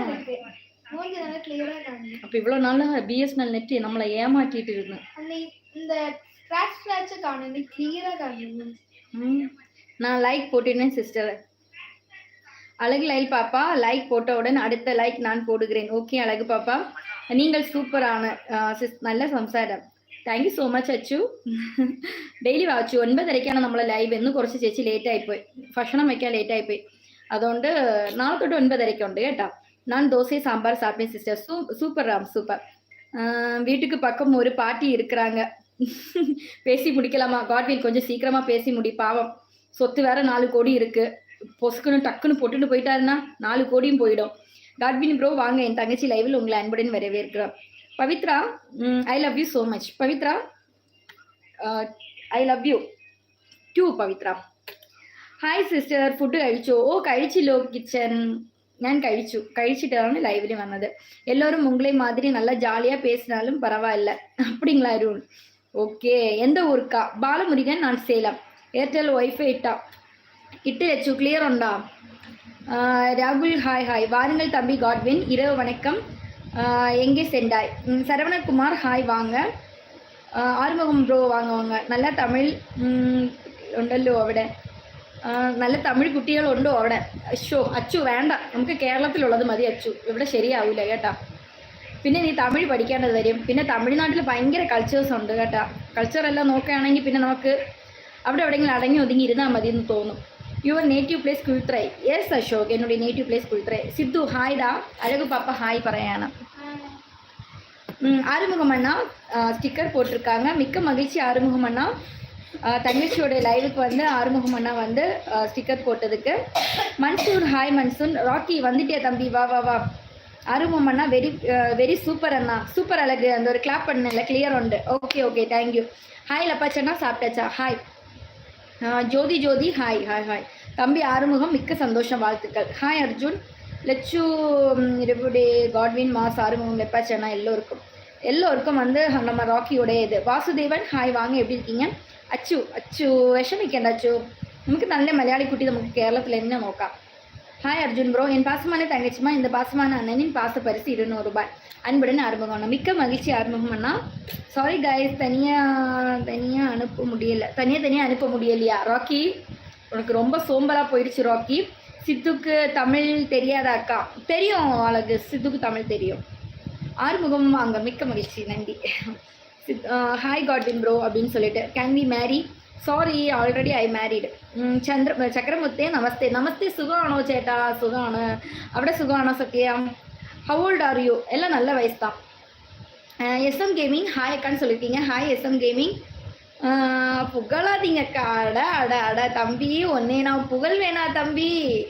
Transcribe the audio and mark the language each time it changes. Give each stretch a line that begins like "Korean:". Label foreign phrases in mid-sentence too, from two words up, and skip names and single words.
Tamil: அப்ப இவ்வளவு நாள் பிஎஸ்என்எல் நெட் நம்மளை ஏமாற்றிட்டு இருக்கு. நான் லைக் போட்டுனேன் சிஸ்டர். அழகு லைல் பாப்பா, லைக் போட்டவுடன் அடுத்த லைக் நான் போடுகிறேன். ஓகே அழகு பாப்பா, நீங்கள் சூப்பரான நல்ல സംസാരം.
English: thank you so much
Malayalam: അച്ചു. ഡെയിലി വാച്ചു. 9:30 നമ്മളെ ലൈവ്. ഇന്ന് കുറച്ച് ചേച്ചി ലേറ്റ് ആയിപ്പോയി, ഭക്ഷണം വയ്ക്കാൻ ലേറ്റ് ആയിപ്പോയി. അതുകൊണ്ട് നാളെ തൊട്ട് 9:30 ഉണ്ട് കേട്ടോ.
Tamil: நான் தோசை சாம்பார் சாப்பிட்டேன் சிஸ்டர். சூப்பர் ராம், சூப்பர். வீட்டுக்கு பக்கம் ஒரு பாட்டி இருக்கிறாங்க. பேசி முடிக்கலாமா? காட்வின் கொஞ்சம் சீக்கிரமா பேசி முடி, பாவம். சொத்து வேற 4 கோடி இருக்கு. பொசுக்குன்னு டக்குன்னு போட்டுட்டு போயிட்டாருன்னா 4 கோடியும் போயிடும். காட்வின் ப்ரோ வாங்க, என் தங்கச்சி லைவில் உங்களை அன்புடன் வரவேற்கிறோம். பவித்ரா,
English: I love you so much. பவித்ரா, I love you too പവിത്ര.
Malayalam: ഹായ് സിസ്റ്റർ, ഫുഡ് കഴിച്ചോ? ഓ കഴിച്ചില്ലോ കിച്ചൻ. ഞാൻ കഴിച്ചിട്ടാണ് ലൈവിൽ വന്നത്.
Tamil: எல்லாரும் உங்களை மாதிரி நல்லா ஜாலியா பேசினாலும் பரவாயில்ல. அப்படிங்களா அருண்? ஓகே. எந்த ஊருக்கா? பாலமுருகன், நான் சேலம். ஏர்டெல் ஒய்ஃபை இட்டு லட்சு கிளியர் உண்டா? ராகுல், ஹாய். வாருங்கள் தம்பி காட்வின், இரவு வணக்கம். எங்கே சென்றாய்? சரவணகுமார், ஹாய் வாங்க.
Malayalam: ആറുമുഖം ബ്രോ വാങ്ങ. നല്ല തമിഴ് ഉണ്ടല്ലോ അവിടെ? നല്ല തമിഴ് കുട്ടികളുണ്ടോ അവിടെ? അച്ചു വേണ്ട, നമുക്ക് കേരളത്തിലുള്ളത് മതി അച്ചു, ഇവിടെ ശരിയാവില്ല കേട്ടാ. പിന്നെ നീ തമിഴ് പഠിക്കേണ്ടത് വരും. പിന്നെ തമിഴ്നാട്ടിൽ ഭയങ്കര കൾച്ചേഴ്സ് ഉണ്ട് കേട്ടാ. കൾച്ചറെല്ലാം നോക്കുകയാണെങ്കിൽ പിന്നെ നമുക്ക് അവിടെ എവിടെയെങ്കിലും അടങ്ങി ഒതുങ്ങി ഇരുന്നാൽ മതി എന്ന് തോന്നും.
English: your native place Kuzhithurai. yes Ashok,
Tamil: என்னுடைய
English: native place
Tamil: குழித்துறை. சித்து ஹாய்டா. அழகு பாப்பா ஹாய் பறையான. ஆறுமுகம் அண்ணா ஸ்டிக்கர் போட்டிருக்காங்க. மிக்க மகிழ்ச்சி ஆறுமுகம் அண்ணா. தங்கச்சியோட லைவுக்கு வந்து ஆறுமுகம் அண்ணா வந்து ஸ்டிக்கர் போட்டதுக்கு. மன்சூர், ஹாய் மன்சூர். ராக்கி வந்துட்டியா தம்பி? வா. ஆறுமுகம் அண்ணா வெரி சூப்பர் அண்ணா, சூப்பர் அழகு. அந்த ஒரு கிளாப் பண்ணல, கிளியர் உண்டு.
English: okay thank you.
Tamil: ஹாய் லப்பாச்சண்ணா, சாப்பிட்டாச்சா? ஹாய். ஜோதி, ஹாய். தம்பி ஆறுமுகம், மிக்க சந்தோஷம், வாழ்த்துக்கள். ஹாய் அர்ஜுன், லட்சு, இருபுடே, காட்வின், மாஸ், ஆறுமுகம், லெப்பாச்சண்ணா எல்லோருக்கும் வந்து நம்ம ராக்கியோடைய இது. வாசுதேவன், ஹாய் வாங்க, எப்படி இருக்கீங்க?
Malayalam: അച്ചു വിഷമിക്കേണ്ട അച്ചു, നമുക്ക് നല്ല മലയാളി കുട്ടി നമുക്ക് കേരളത്തിൽ തന്നെ നോക്കാം.
Tamil: ஹாய் அர்ஜுன் ப்ரோ, என் பாசமான தங்கச்சிமா, இந்த பாசமான அண்ணனின் பாச பரிசு 200 ரூபாய். அன்புடன் ஆறுமுகம் அண்ணா. மிக்க மகிழ்ச்சி ஆறுமுகம் அண்ணா.
English: sorry guys,
Tamil: தனியாக அனுப்ப முடியல. தனியாக அனுப்ப முடியலையா ராக்கி? உனக்கு ரொம்ப சோம்பலாக போயிடுச்சு ராக்கி. சித்துக்கு தமிழ் தெரியாதாக்கா? தெரியும் அழகு, சித்துக்கு தமிழ் தெரியும். ஆறுமுகம் வாங்க, மிக்க மகிழ்ச்சி, நன்றி. ஹாய் காட்வின் ப்ரோ அப்படின்னு சொல்லிட்டு.
English: can we marry? sorry, already I married.
Malayalam: ചക്രമുത്തേ, നമസ്തേ. സുഖമാണോ ചേട്ടാ? സുഖമാണ്. അവിടെ സുഖമാണോ സത്യ?
English: how old are you?
Tamil: எல்லாம் நல்ல வயசு தான். எஸ்எம் கேமிங் ஹாய் அக்கான்னு சொல்லியிருக்கீங்க. ஹாய் எஸ்எம் கேமிங். புகழாதீங்கக்கா. அட, அட, அட தம்பி உன்னைய நான் புகழ்வேனா தம்பி?